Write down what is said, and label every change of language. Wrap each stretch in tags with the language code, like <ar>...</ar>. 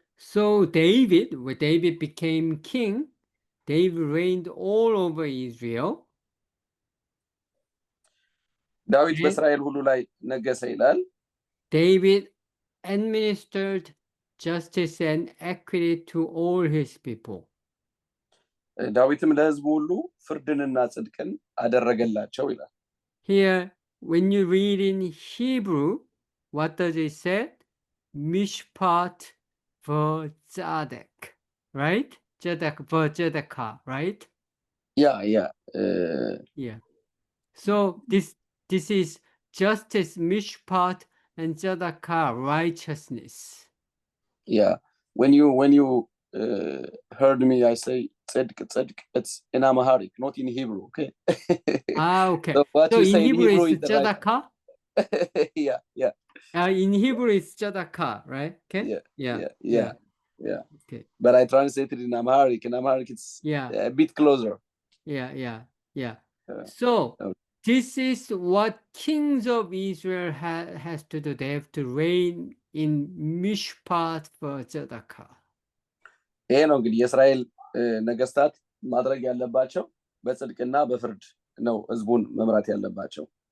<en>So when David became king, David reigned all over Israel.</en> <am>ዳዊት በእስራኤል ሁሉ ላይ ነገሰ ይላል።</am> <en>David administered justice and equity to all his people.</en> <am>ዳዊትም ለህዝቡ ሁሉ ፍርድንና ጽድቅን አደረገላቸው ይላል።</am> <en>Here, when you read in Hebrew, what does it say? Mishpat v'tzadek, right? Tzedek v'tzedekah, right? Yeah. Yeah. So this is justice, mishpat, and tzedekah, righteousness. Yeah. When you heard me, I say tzedek. It's in Amharic, not in Hebrew. Okay. Okay. So in Hebrew is tzedekah. Yeah. In Hebrew it's tzedekah, right? Okay. Yeah. Okay. But I translated in Amharic. In Amharic, it's a bit closer. Yeah. So this is what kings of Israel has to do. They have to reign in mishpat for tzedakah.</en> <am>ይሄ ነው እንግዲህ የእስራኤል ነገስታት ማድረግ ያለባቸው በጽድቅና በፍርድ ነው ህዝቡን መምራት ያለባቸው።</am>